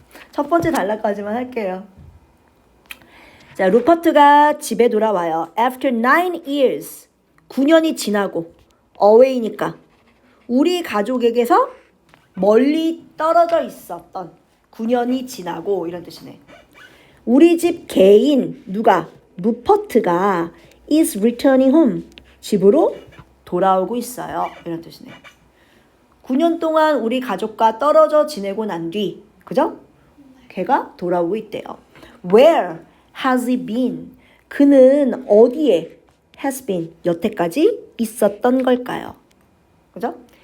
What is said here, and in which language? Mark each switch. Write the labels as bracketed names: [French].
[Korean] 첫 번째 단락까지만 할게요. 자, 루퍼트가 집에 돌아와요. [English] After 9 years. [Korean] 9년이 지나고. away니까. 우리 가족에게서 멀리 떨어져 있었던 9년이 지나고 이런 뜻이네. 우리 집 개인 누가? 루퍼트가 [English] is returning home. [Korean] 집으로 돌아오고 있어요. 이런 뜻이네. 9년 동안 우리 가족과 떨어져 지내고 난 뒤, 그죠? 걔가 돌아오고 있대요. [English] Where has he been? [Korean] 그는 어디에 [English] has been [Korean] 여태까지 있었던 걸까요? 그죠?